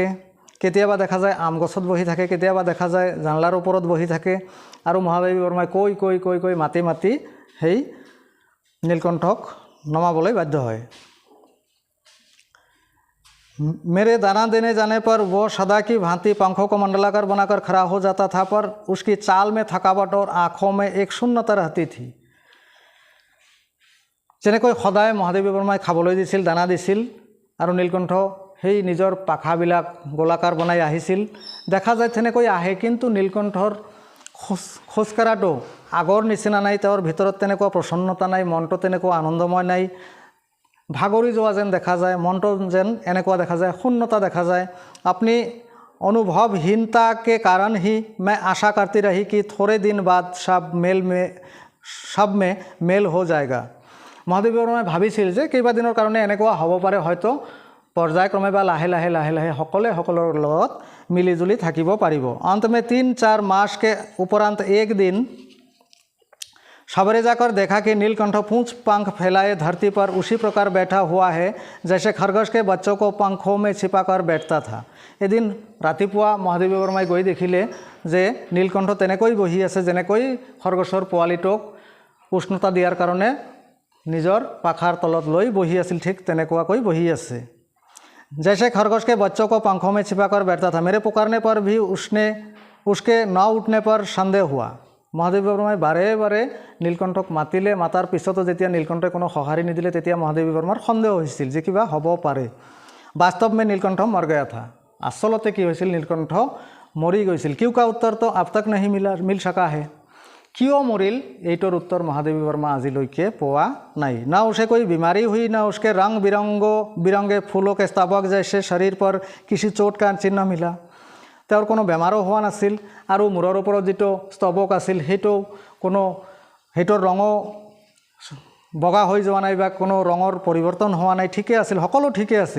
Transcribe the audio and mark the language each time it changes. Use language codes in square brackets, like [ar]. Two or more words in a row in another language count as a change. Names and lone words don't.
[as] কেতিয়াবা দেখা যায় আম গছত বহি থাকে, কেতিয়াবা দেখা যায় জানলাৰ ওপৰত বহি থাকে আৰু মহাদেৱী বৰ্মাই কৈ কৈ কৈ কৈ মাতি মাতি সেই নীলকণ্ঠক নমাবলৈ বাধ্য হয়। [hi] मेरे दाना देने जाने पर वो सदा की भांति पंखों को मंडलाकार बनाकर खड़ा हो जाता था, पर उसकी चाल में थकावट और आँखों में एक शून्यता रहती थी। [as] যেনেকৈ সদায় মহাদেৱী বৰ্মাই খাবলৈ দিছিল, দানা দিছিল আৰু নীলকণ্ঠ সেই নিজৰ পাখাবিলাক গোলাকাৰ বনাই আহিছিল, দেখা যায় তেনেকৈ আহে, কিন্তু নীলকণ্ঠৰ খোজকাঢ়াটো আগৰ নিচিনা নাই, তেওঁৰ ভিতৰত তেনেকুৱা প্ৰসন্নতা নাই, মনটো তেনেকুৱা আনন্দময় নাই, ভাগৰি যোৱা যেন দেখা যায়, মনটো যেন এনেকুৱা দেখা যায়, শূন্যতা দেখা যায়। [hi] अपनी अनुभवहीनता के कारण ही मैं आशा करती रही कि थोड़े दिन बाद सब में मेल हो जाएगा। [as] মহাদেৱী বৰ্মাই ভাবিছিল যে কেইবাদিনৰ কাৰণে এনেকুৱা হ'ব পাৰে, হয়তো পৰ্যায়ক্ৰমে বা লাহে লাহে লাহে লাহে সকলোৱে সকলৰ লগত মিলিজুলি থাকিব পাৰিব। [hi] अंत में 3-4 मास के उपरांत एक दिन सवेरे जाकर देखा कि नीलकंठ पूंछ पंख फैलाए धरती पर उसी प्रकार बैठा हुआ है जैसे खरगोश के बच्चों को पंखों में छिपाकर बैठता था। [as] এদিন ৰাতিপুৱা মহাদেৱী বৰ্মাই গৈ দেখিলে যে নীলকণ্ঠ তেনেকৈ বহি আছে, যেনেকৈ খৰগোশৰ পোৱালিটোক উষ্ণতা দিয়াৰ কাৰণে নিজৰ পাখাৰ তলত লৈ বহি আছিল, ঠিক তেনেকুৱাকৈ বহি আছে। [hi] जैसे खरगोश के बच्चों को पंखों में छिपाकर बैठता था। मेरे पुकारने पर भी उसके न उठने पर संदेह हुआ। [as] মহাদেৱী বৰ্মাই বাৰে বাৰে নীলকণ্ঠক মাতিলে, মাতাৰ পিছতো যেতিয়া নীলকণ্ঠই কোনো সঁহাৰি নিদিলে, তেতিয়া মহাদেৱী বৰ্মাৰ সন্দেহ হৈছিল যে কিবা হ'ব পাৰে। [hi] বাস্তৱ में नीलकंठ मर गया था। [as] আচলতে কি হৈছিল, নীলকণ্ঠ মৰি গৈছিল। [hi] क्यों का उत्तर तो अब तक नहीं मिल सका है। क्यों मरिल, [as] এইটোৰ উত্তৰ মহাদেৱী বৰ্মা আজিলৈকে পোৱা নাই। [hi] ना उसे कोई बीमारी हुई, ना उसके रंग बिरंगे फूलों के स्तबक जैसे शरीर पर किसी चोट का चिन्ह मिला। [as] তেওঁৰ কোনো বেমাৰো হোৱা নাছিল আৰু মূৰৰ ওপৰত যিটো স্তবক আছিল সেইটোৰ ৰঙো বগা হৈ যোৱা নাই বা কোনো ৰঙৰ পৰিৱৰ্তন হোৱা নাই, ঠিকে আছিল, সকলো ঠিকে আছিল।